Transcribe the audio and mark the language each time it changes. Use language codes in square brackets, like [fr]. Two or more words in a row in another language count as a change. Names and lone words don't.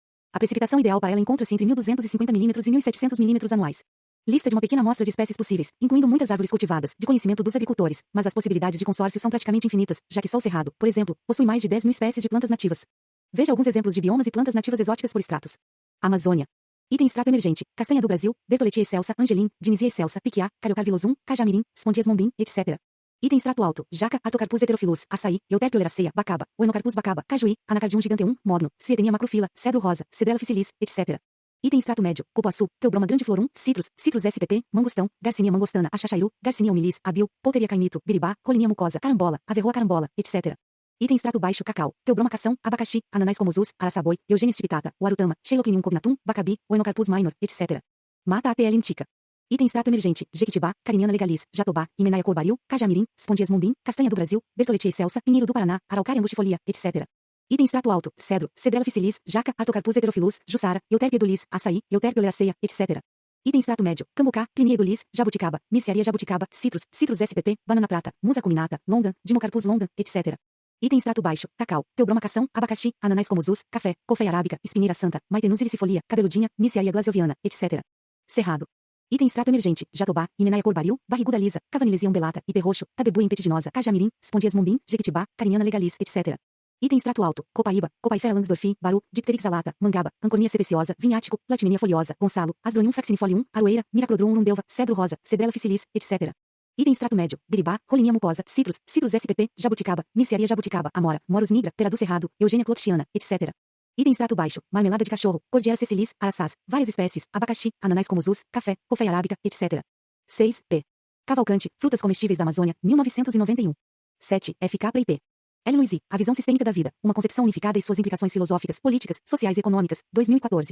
[pt] A precipitação ideal para ela encontra-se entre 1.250 mm e 1.700 mm anuais. Lista de uma pequena amostra de espécies possíveis, incluindo muitas árvores cultivadas, de conhecimento dos agricultores, mas as possibilidades de consórcio são praticamente infinitas, já que só o cerrado, por exemplo, possui mais de 10.000 espécies de plantas nativas. Veja alguns exemplos de biomas e plantas nativas exóticas por estratos. Amazônia. Item extrato emergente, castanha do Brasil, Bertholletia excelsa, Angelim, Dinisia excelsa, Piquiá, Cariocarvilosum, Cajamirim, Spondias mombim, etc. Item extrato alto, jaca, Atocarpus heterophyllus, açaí, Euterpe oleracea, bacaba, Oenocarpus bacaba, cajuí, Anacardium giganteum, morno, Sietenia macrofila, cedro rosa, Cedrela officialis, etc. Item extrato médio, cupuaçu, Teobroma grandiflorum, citrus SPP, mangostão, Garcinia mangostana, Axaxairu, Garcinia humilis, abil, Polteria caimito, biribá, Colinia mucosa, carambola, Averroa carambola, etc. Item extrato baixo, cacau, Teobroma cação, abacaxi, Ananás comosus, Araçaboi, Eugênia stipitata, Warutama, Xeiloclinium cognatum, Bacabi, Oenocarpus minor, etc. Mata ATL indica. Item extrato emergente, Jequitibá, Cariniana legalis, Jatobá, Himenaia corbaril, Cajamirim, Spondias mombim, Castanha do Brasil, Bertholletia excelsa, Pinheiro do Paraná, Araucária angustifolia, etc. Item extrato alto, cedro, Cedrela officialis, jaca, Atocarpus heterophyllus, Jussara, Euterpe edulis, açaí, Euterpe oleracea, etc. Item extrato médio, cambucá, Plinia edulis, jabuticaba, Mirciaria jabuticaba, citrus SPP, banana prata, musa cuminata, longan, Dimocarpus longan, etc. Item extrato baixo, cacau, Teobroma cação, abacaxi, Ananás comosus, café, Coffea arábica, Espinheira santa, Maitenus iricifolia, cabeludinha, Mirciaria glaseoviana, etc. Cerrado. Item extrato emergente, jatobá, Himenaia corbaril, barriguda lisa, Cavanilisia umbelata, Iperroxo, Tabebuia impetitinosa, Cajamirim, Spondias mombim, Jequitibá, Cariniana legalis, etc. Item extrato alto, copaíba, Copaifera lansdorfi, baru, Dipterix alata, mangaba, Ancornia sebeciosa, vinhático, Platimenia foliosa, gonçalo, Asdronium fraxinifolium, aroeira, Miracrodrum urundelva, cedro rosa, Cedrela officialis, etc. Item extrato médio, biribá, Rolinia mucosa, citrus SPP, jabuticaba, Mirciaria jabuticaba, amora, Morus nigra, Peradu cerrado, Eugênia clotiana, etc. Item extrato baixo, marmelada de cachorro, Cordiera sessilis, araçás, várias espécies, abacaxi, Ananás comosus, café, Coffea arábica, etc. 6. P. Cavalcante, frutas comestíveis da Amazônia, 1991. 7. F. Capra e P. L. Luisi, A Visão Sistêmica da Vida, uma concepção unificada e suas implicações filosóficas, políticas, sociais e econômicas, 2014.